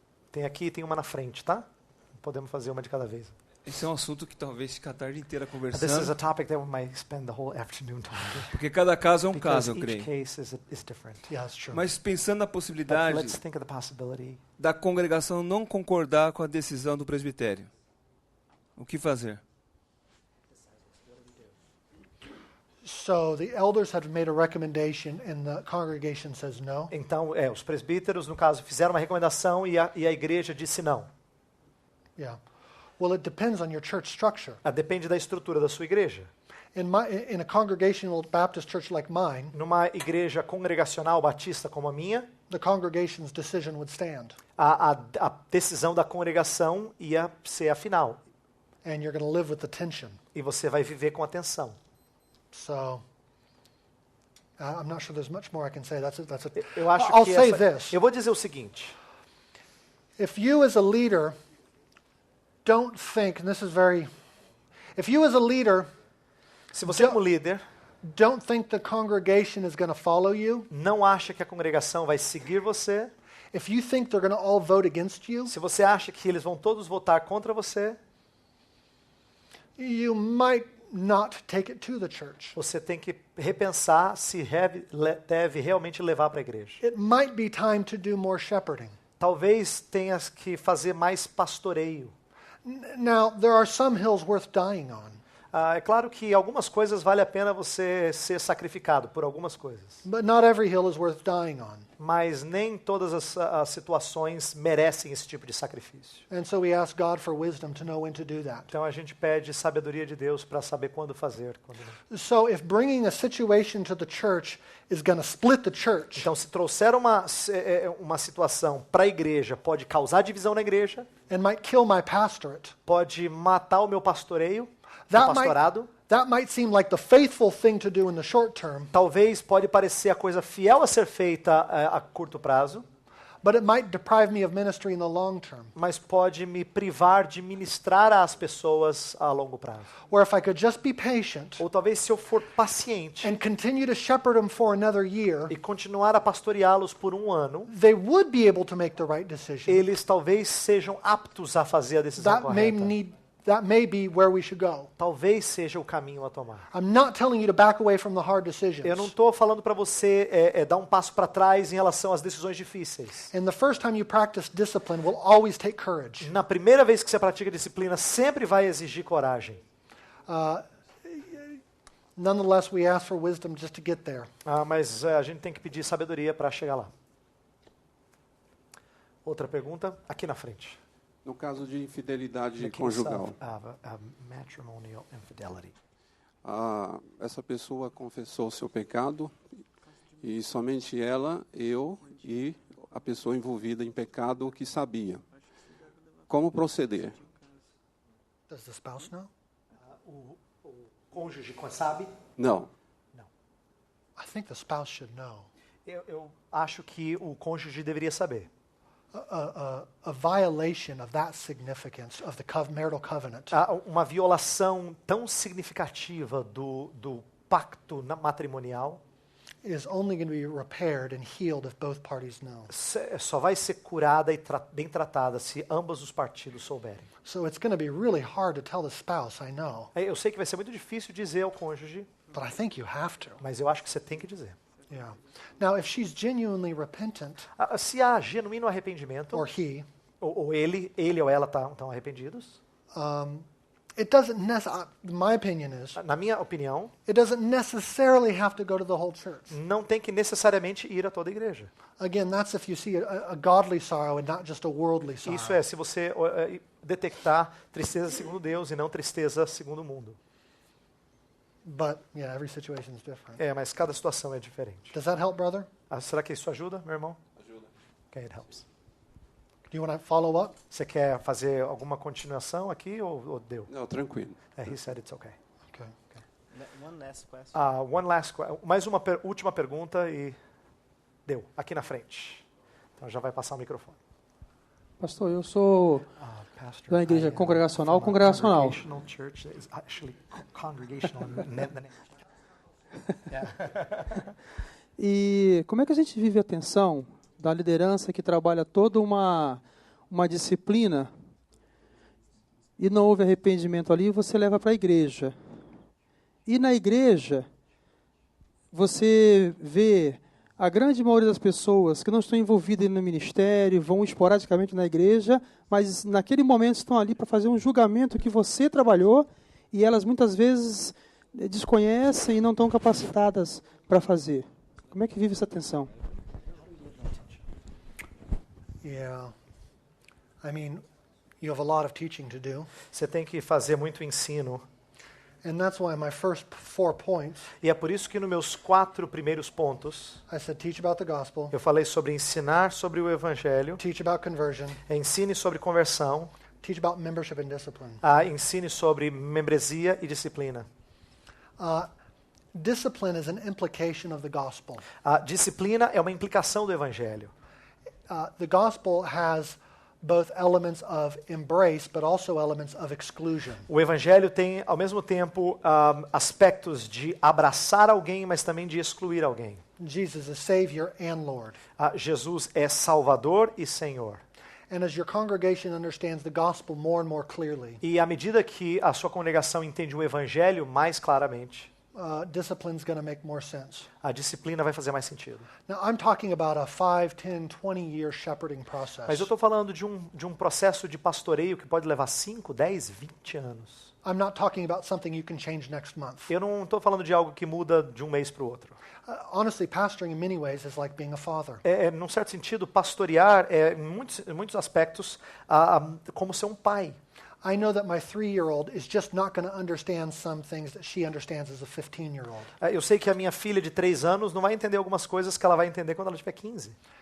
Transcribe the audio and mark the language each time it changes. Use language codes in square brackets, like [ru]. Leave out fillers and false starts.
[pt] Tem aqui, tem uma na frente, tá? Podemos fazer uma de cada vez. Esse é um assunto que talvez fique a tarde inteira [en] This is [pt] conversando, [en] a topic that we might spend the whole afternoon talking. [pt] porque cada caso é um [en] Because [pt] caso, eu [en] each [pt] creio. [en] case is different. Yeah, that's true. [pt] Mas pensando na [en] But [pt] possibilidade [en] let's think of the possibility. [pt] da congregação não concordar com a decisão do presbitério, o que fazer? [en] So the elders have made a recommendation, and the congregation says no. [pt] Então, os presbíteros, no caso, fizeram uma recomendação e a igreja disse não. [en] Yeah. Well, it depends on your church structure. [pt] Depende da estrutura da sua igreja. [en] In a congregational Baptist church like mine, [pt] Numa igreja congregacional batista como a minha, [en] the congregation's decision would stand. [pt] a decisão da congregação ia ser a final. [en] And you're going to live with the tension. [pt] E você vai viver com a tensão. [en] So, I'm not sure there's much more I can say. [pt] Eu acho [en] I'll [pt] que [en] say this. [pt] Eu vou dizer o seguinte. [en] If you as a leader don't think, and this is very, if you as a leader [pt] Se você como líder [en] don't think the congregation is going to follow you, [pt] não acha que a congregação vai seguir você, [en] if you think they're going to all vote against you, [pt] se você acha que eles vão todos votar contra você, [en] you might not take it to the church. [pt] você tem que repensar se deve realmente levar para a igreja. [en] It might be time to do more shepherding. [pt] Talvez tenhas que fazer mais pastoreio. [en] Now, there are some hills worth dying on, [pt] É claro que algumas coisas vale a pena você ser sacrificado por algumas coisas, [en] but not every hill is worth dying on. [pt] mas nem todas as situações merecem esse tipo de sacrifício. [en] And so we ask God for wisdom to know when to do that. [pt] Então a gente pede sabedoria de Deus para saber quando fazer. [en] So if bringing a situation to the church is going to split the church, [pt] Então, se trouxer uma situação para a igreja, pode causar divisão na igreja, [en] and might kill my pastorate, [pt] pode matar o meu pastoreio, o [en] that [pt] pastorado. [en] might seem like the faithful thing to do in the short term, [pt] Talvez pode parecer a coisa fiel a ser feita a curto prazo, [en] but it might deprive me of ministry in the long term. [pt] mas pode me privar de ministrar às pessoas a longo prazo. [en] Where if I could just be patient [pt] Ou talvez se eu for paciente [en] and continue to shepherd them for another year, [pt] e continuar a pastoreá-los por um ano, [en] they would be able to make the right decision. [pt] eles talvez sejam aptos a fazer a decisão [en] That may be where we should go. [pt] Talvez seja o caminho a tomar. [en] I'm not telling you to back away from the hard decisions. [pt] Eu não estou falando para você dar um passo para trás em relação às decisões difíceis. [en] And the first time you practice discipline will always take courage. [pt] Na primeira vez que você pratica disciplina, sempre vai exigir coragem. [en] Nonetheless, we ask for wisdom just to get there. [pt] Mas a gente tem que pedir sabedoria para chegar lá. Outra pergunta, aqui na frente. No caso de infidelidade [en] The case [pt] conjugal, [en] of matrimonial infidelity. [pt] essa pessoa confessou seu pecado e somente ela, eu e a pessoa envolvida em pecado que sabia. Como proceder? [en] Does the spouse know? [pt] O cônjuge sabe? Não. [en] I think the spouse should know. [pt] Eu acho que o cônjuge deveria saber. [en] A violation of that significance of the marital covenant [pt] Uma violação tão significativa do pacto matrimonial [en] is only going to be repaired and healed if both parties know. [pt] só vai ser curada e bem tratada se ambos os partidos souberem. [en] So it's going to be really hard to tell the spouse, I know, [pt] Eu sei que vai ser muito difícil dizer ao cônjuge, [en] but I think you have to. [pt] mas eu acho que você tem que dizer. [en] Yeah. Now, if she's genuinely repentant, [pt] Se há genuíno arrependimento, [en] or he, [pt] ou ele ou ela estão arrependidos, [en] it doesn't my opinion is, [pt] na minha opinião, [en] it doesn't necessarily have to go to the whole church. [pt] não tem que necessariamente ir a toda a igreja. [en] Again, that's if you see a godly sorrow and not just a worldly sorrow. [pt] Isso é, se você detectar tristeza segundo Deus e não tristeza segundo o mundo. [en] But, yeah, every situation is different. [pt] Mas cada situação é diferente. [en] Does that help, brother? [pt] Será que isso ajuda, meu irmão? Ajuda. [en] Okay, it helps. Do you want to follow up? [pt] Você quer fazer alguma continuação aqui ou deu? Não, tranquilo. [en] He said it's okay. Okay. One last question. [pt] Mais uma última pergunta e deu, aqui na frente. Então já vai passar o microfone. Pastor, eu sou Pastor, da igreja congregacional. [en] Congregational church is actually congregational. [pt] E como é que a gente vive a tensão da liderança que trabalha toda uma disciplina e não houve arrependimento ali, você leva para a igreja. E na igreja, você vê a grande maioria das pessoas que não estão envolvidas no ministério, vão esporadicamente na igreja, mas naquele momento estão ali para fazer um julgamento que você trabalhou e elas muitas vezes desconhecem e não estão capacitadas para fazer. Como é que vive essa tensão? [en] Yeah. I mean, You have a lot of teaching to do. [pt] Você tem que fazer muito ensino. [en] And that's why my first 4 points, [pt] E é por isso que nos meus 4 primeiros pontos, [en] I said teach about the gospel, [pt] eu falei sobre ensinar sobre o evangelho, [en] teach about conversion, [pt] ensine sobre conversão, [en] teach about membership and discipline. [pt] ensine sobre membresia e disciplina. [en] Discipline is an implication of the gospel. [pt] A disciplina é uma implicação do evangelho. [en] The gospel has both elements of embrace, but also elements of exclusion. [pt] O evangelho tem, ao mesmo tempo, aspectos de abraçar alguém, mas também de excluir alguém. [en] Jesus is Savior and Lord. [pt] Jesus é Salvador e Senhor. [en] And as your congregation understands the gospel more and more clearly, [pt] E à medida que a sua congregação entende o evangelho mais claramente, [en] discipline is going to make more sense. [pt] a disciplina vai fazer mais sentido. [en] Now, I'm talking about a 5, 10, 20-year shepherding process. [pt] Mas eu estou falando de um processo de pastoreio que pode levar 5, 10, 20 anos. [en] I'm not talking about something you can change next month. [pt] Eu não estou falando de algo que muda de um mês para o outro. [en] Honestly, pastoring in many ways is like being a father. [pt] Num certo sentido, pastorear é, em muitos aspectos, como ser um pai. [en] I know that my 3-year-old is just not going to understand some things that she understands as a 15-year-old. [pt] Eu sei que a minha filha de 3 anos não vai entender algumas coisas que ela vai entender quando ela tiver 15.